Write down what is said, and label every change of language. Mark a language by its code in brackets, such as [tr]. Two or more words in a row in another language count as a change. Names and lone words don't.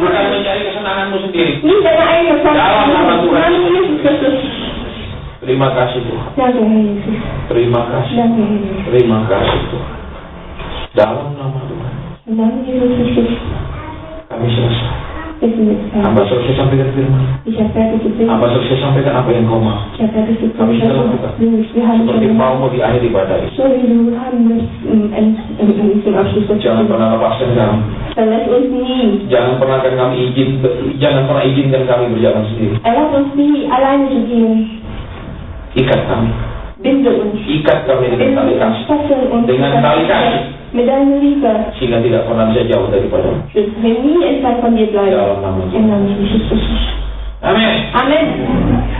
[id] Bukan [de] machen. [id] mencari kesenanganmu sendiri. [de] Nicht deine eigene Freude. [id] Dalam nama [de] Im [id] Tuhan. [de] Namen Jesus Christus. [id] Terima kasih Tuhan. [de] Danke, Herr Jesus. [id] Terima kasih. [de] Danke, Herr Jesus. [id] Terima kasih Tuhan. Dalam nama Tuhan. [de] Im Namen Jesus Christus. [id] Kami selesai. [de] Wir sind jetzt [id] Hamba [de] fertig. [id] selesai sampaikan firman. [de] Ich habe fertig gebetet. [id] Hamba selesai sampaikan apa yang kau mau. [de] Ich habe fertig [id] Kami [de] gebetet. [id] sudah lakukan. [de] Wir haben [id] Seperti [de] schon [id] mau di akhir ibadah ini. [de] so wie du haben es zum Abschluss [id] Jangan pernah lepaskan kami. [de] Verlass uns nie. [id] Jangan pernah izinkan kami berjalan sendiri. [de] Erlass uns nie, alleine zu gehen. [id] Ikat kami. [de] Binde uns. [id] Ikat kami dengan tali kasih. [de] Fesseln uns [id] Dengan tali kasih. [de] mit deiner Liebe. [id] Sehingga tidak pernah bisa jauh daripada. [de] Dass wir nie entfernt von dir bleiben. [id] Dalam nama [de] Im Namen Jesus Christus. [id] Amin. [de] Amen.